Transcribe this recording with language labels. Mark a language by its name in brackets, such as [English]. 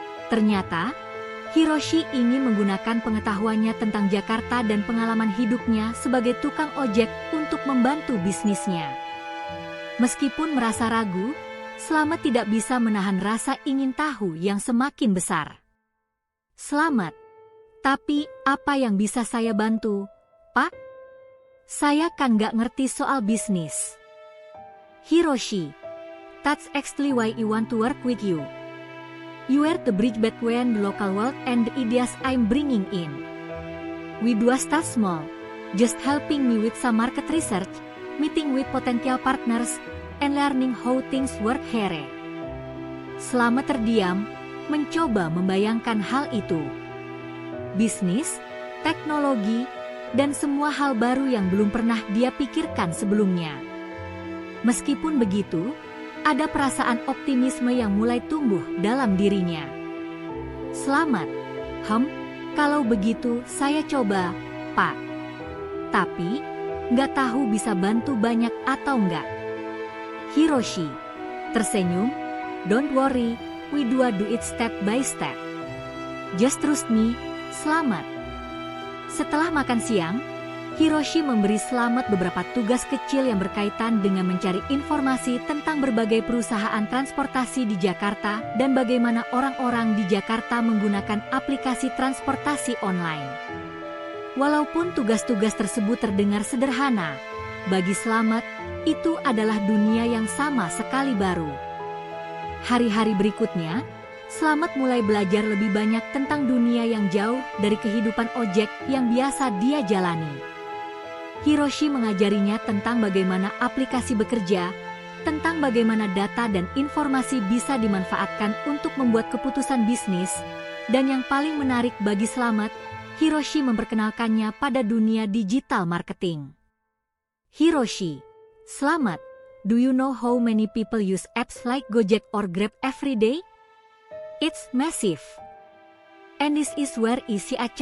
[Indonesian] Ternyata, Hiroshi ingin menggunakan pengetahuannya tentang Jakarta dan pengalaman hidupnya sebagai tukang ojek untuk membantu bisnisnya. Meskipun merasa ragu, Slamet tidak bisa menahan rasa ingin tahu yang semakin besar. "Slamet, tapi apa yang bisa saya bantu, Pak? Saya kan nggak ngerti soal bisnis." [English] Hiroshi, "That's actually why I want to work with you. You are the bridge between the local world and the ideas I'm bringing in. We do start small, just helping me with some market research, meeting with potential partners, and learning how things work here." [Indonesian] Slamet terdiam, mencoba membayangkan hal itu. Bisnis, teknologi, dan semua hal baru yang belum pernah dia pikirkan sebelumnya. Meskipun begitu, ada perasaan optimisme yang mulai tumbuh dalam dirinya. "Slamet, kalau begitu saya coba, Pak. Tapi, nggak tahu bisa bantu banyak atau nggak." Hiroshi tersenyum, [English] "Don't worry, we do it step by step. Just trust me, Slamet." [Indonesian] Setelah makan siang, Hiroshi memberi Slamet beberapa tugas kecil yang berkaitan dengan mencari informasi tentang berbagai perusahaan transportasi di Jakarta dan bagaimana orang-orang di Jakarta menggunakan aplikasi transportasi online. Walaupun tugas-tugas tersebut terdengar sederhana, bagi Slamet, itu adalah dunia yang sama sekali baru. Hari-hari berikutnya, Slamet mulai belajar lebih banyak tentang dunia yang jauh dari kehidupan ojek yang biasa dia jalani. Hiroshi mengajarinya tentang bagaimana aplikasi bekerja, tentang bagaimana data dan informasi bisa dimanfaatkan untuk membuat keputusan bisnis, dan yang paling menarik bagi Slamet, Hiroshi memperkenalkannya pada dunia digital marketing. [English] Hiroshi, "Slamet, do you know how many people use apps like Gojek or Grab every day? It's massive. And this is where I see a chance for growth." Slamet, "Wah,